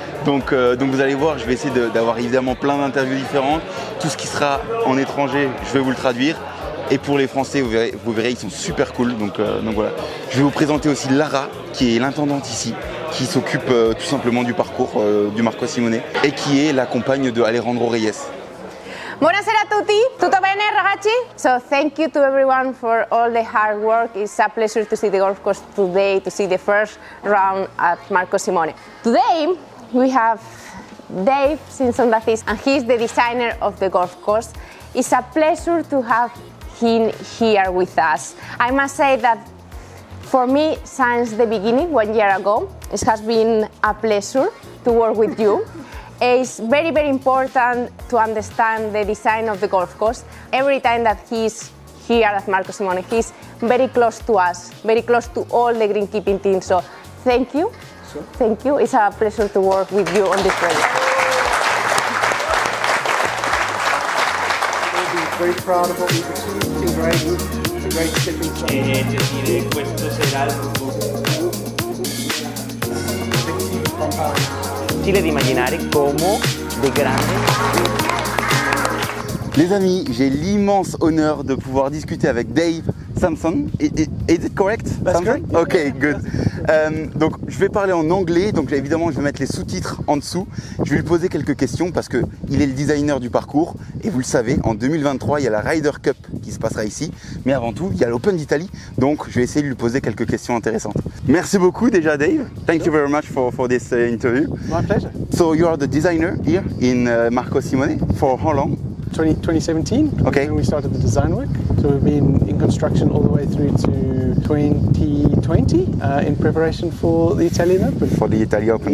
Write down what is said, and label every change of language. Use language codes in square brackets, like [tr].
[fr] Donc vous allez voir, je vais essayer d'avoir évidemment plein d'interviews différentes. Tout ce qui sera en étranger, je vais vous le traduire. Et pour les Français, vous verrez, ils sont super cool. Donc voilà. Je vais vous présenter aussi Lara, qui est l'intendante ici, qui s'occupe tout simplement du parcours du Marco Simone et qui est la compagne de Alejandro Reyes. [it] Buonasera a tutti, tutto bene ragazzi? [en] So thank you to everyone for all the hard work. It's a pleasure to see the golf course today, to see the first round at Marco Simone. Today we have Dave Simpson-Davis and he's the designer of the golf course. It's a pleasure to have him here with us. I must say that for me, since the beginning, 1 year ago, it has been a pleasure to work with you. It's very important to understand the design of the golf course. Every time that he's here at Marco Simone, he's very close to us, very close to all the greenkeeping team. So thank you. Sure. Thank you. It's a pleasure to work with you on this project. We're very proud of what we've achieved. It's a great stepping stone. [it] Questo sarà il difficile di immaginare come dei grandi. [fr] Les amis, j'ai l'immense honneur de pouvoir discuter avec Dave Simpson. [en] Is it correct? That's Simpson? correct. Okay, good. [fr] Donc je vais parler en anglais, donc évidemment je vais mettre les sous-titres en dessous. Je vais lui poser quelques questions parce qu'il est le designer du parcours et vous le savez, en 2023 il y a la Ryder Cup qui se passera ici, mais avant tout il y a l'Open d'Italie, donc je vais essayer de lui poser quelques questions intéressantes. Merci beaucoup déjà [en] Dave, thank you very much for this interview. My pleasure. So you are the designer here in Marco Simone, for how long? 2017, Okay. when we started the design work. So we've been in construction all the way through to 2020 in preparation for the Italian Open. For the Italy Open.